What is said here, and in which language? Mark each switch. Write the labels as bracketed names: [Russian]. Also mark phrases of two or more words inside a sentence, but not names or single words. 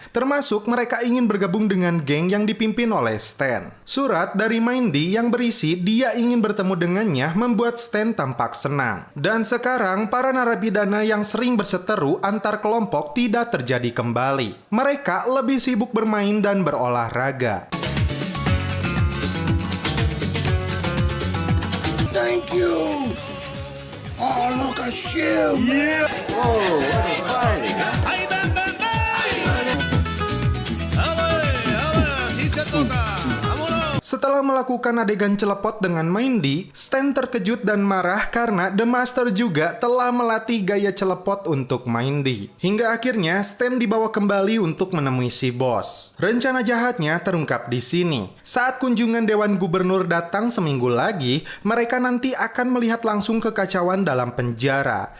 [Indonesian] Termasuk mereka ingin bergabung dengan geng yang dipimpin oleh Stan. Surat dari Mandy yang berisi dia ingin bertemu dengannya membuat Stan tampak senang. Dan sekarang para narapidana yang sering berseteru antar kelompok tidak terjadi kembali. Mereka lebih sibuk bermain dan berolahraga. [English] Thank you! Oh, look, a shield! Yeah! [Spanish] ¡Ahí ven, ven, ven! ¡Ale, así se toca! ¡Vámonos! [Indonesian] Setelah melakukan adegan celepot dengan Mandy, Stan terkejut dan marah karena The Master juga telah melatih gaya celepot untuk Mandy. Hingga akhirnya Stan dibawa kembali untuk menemui si bos. Rencana jahatnya terungkap di sini. Saat kunjungan Dewan Gubernur datang seminggu lagi, mereka nanti akan melihat langsung kekacauan dalam penjara.